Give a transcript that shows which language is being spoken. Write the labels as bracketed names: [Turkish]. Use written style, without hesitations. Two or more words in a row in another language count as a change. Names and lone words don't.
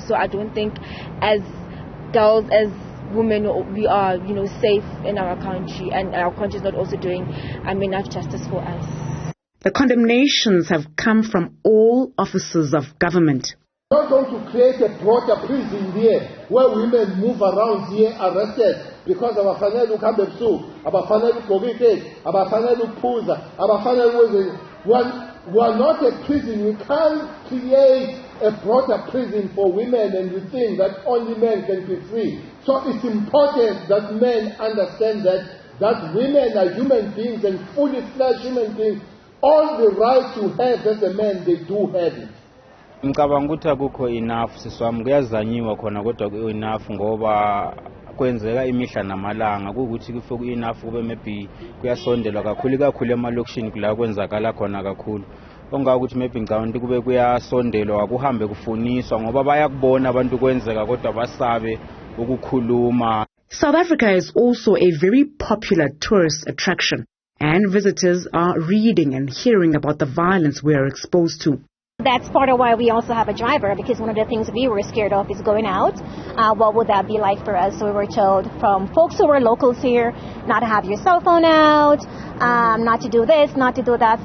[English] So I don't think as girls, as women, we are, safe in our country, and our country is not also doing enough justice for us. The condemnations have come from all offices of government. We're not going to create a broader prison here where women move around here arrested because [Zulu] abafanele ukhambebusuku, abafanele ukugqokike, abafanele ukuphuza, abafanele [English] we are not a prison. We can't create a broader prison for women and we think that only men can be free. So it's important that men understand that women are human beings and fully fledged human beings. All the right to have as a man, they do have it. [Zulu] Ngicabanga ukuthi akukho enough siswami, kuyazanyiwa khona kodwa ku enough ngoba kwenzeka imihla namalanga ukuthi kufe ku enough kube maybe kuyasondelwa kakhulu emalokishini kula kwenzakala khona kakhulu. Ongaka ukuthi maybe ngicabanga ukuthi kube kuyasondelwa kuhambe kufuniswa ngoba bayakubona abantu kwenzeka kodwa basabe ukukhuluma. [English] South Africa is also a very popular tourist attraction, and visitors are reading and hearing about the violence we are exposed to. That's part of why we also have a driver, because one of the things we were scared of is going out. What would that be like for us? So we were told from folks who were locals here not to have your cell phone out, not to do this, not to do that.